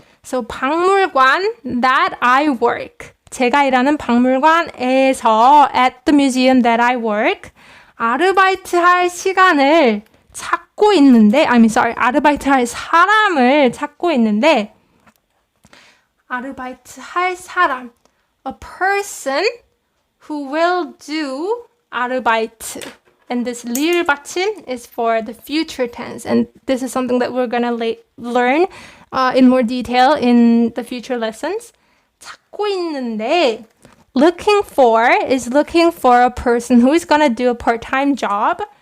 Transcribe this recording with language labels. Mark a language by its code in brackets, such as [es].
[en] So 박물관, that I work. [ko] 제가 일하는 박물관에서, [en] at the museum that I work, [ko] 아르바이트 할 시간을 찾고 있는데, 아르바이트 할 사람을 찾고 있는데, 아르바이트 할 사람, [en] a person who will do [ko] 아르바이트. [en] And this 리을 받침 is for the future tense. And this is something that we're going to learn in more detail in the future lessons. [ko] 찾고 있는데, [en] looking for is looking for a person who is going to do a part-time job.